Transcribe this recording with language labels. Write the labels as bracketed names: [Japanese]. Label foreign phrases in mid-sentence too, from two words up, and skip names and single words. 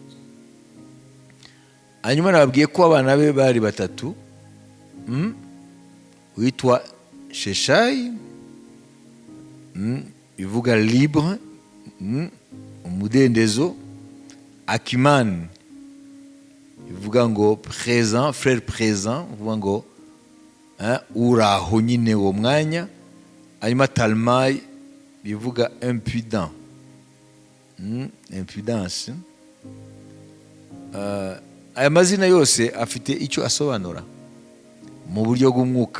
[Kinyarwanda] Hanyuma nababwiye ko abana be bari batatu, witwa Sheshai, bivuga libre, umudendezo. Akiman bivuga ngo présent, [French] frère présent, [Kinyarwanda] bivuga ngo uraho nyine uwo mwanya. Hanyuma Talmai bivuga [French] impudent, impudence. [Kinyarwanda] Aya mazina yose afite icyo asobanura mu buryo bw'umwuka.